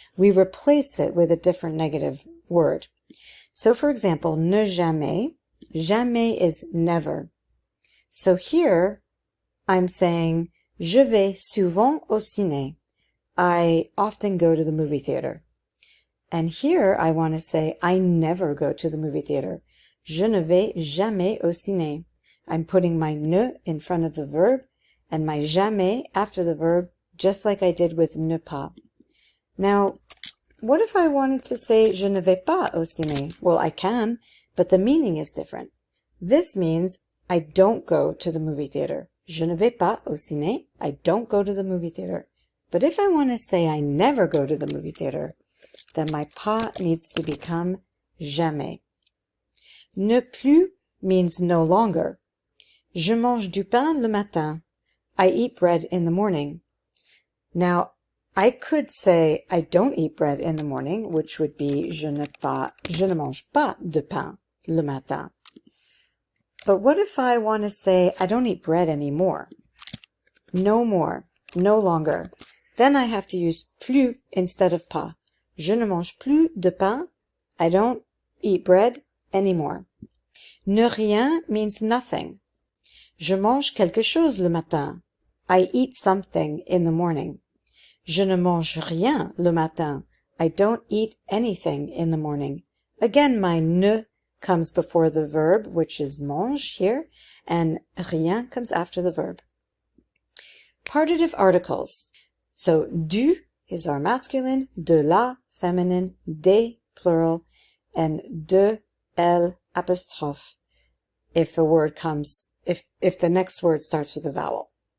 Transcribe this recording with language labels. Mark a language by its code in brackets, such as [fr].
[en] We replace it with a different negative word. So for example, ne jamais, jamais is never. So here I'm saying, [fr] je vais souvent au ciné. [en] I often go to the movie theater. And here I want to say, I never go to the movie theater. [fr] Je ne vais jamais au ciné. [en] I'm putting my ne in front of the verb and my jamais after the verb, just like I did with ne pas. Now, what if I wanted to say [fr] je ne vais pas au ciné? [en] Well, I can, but the meaning is different. This means I don't go to the movie theater. [fr] Je ne vais pas au ciné. [en] I don't go to the movie theater. But if I want to say I never go to the movie theater, then my pas needs to become jamais. Ne plus means no longer. [fr] Je mange du pain le matin. [en] I eat bread in the morning. Now, I could say I don't eat bread in the morning, which would be [fr] je ne mange pas de pain le matin. [en] But what if I want to say I don't eat bread anymore? No more, no longer. Then I have to use plus instead of pas. [fr] Je ne mange plus de pain. [en] I don't eat bread anymore. Ne rien means nothing. [fr] Je mange quelque chose le matin. [en] I eat something in the morning. [fr] Je ne mange rien le matin. [en] I don't eat anything in the morning. Again, my ne comes before the verb, which is mange here, and rien comes after the verb. Partitive articles. So, du is our masculine, de la, feminine, des, plural, and de, elle, apostrophe, if a word comes, if the next word starts with a vowel.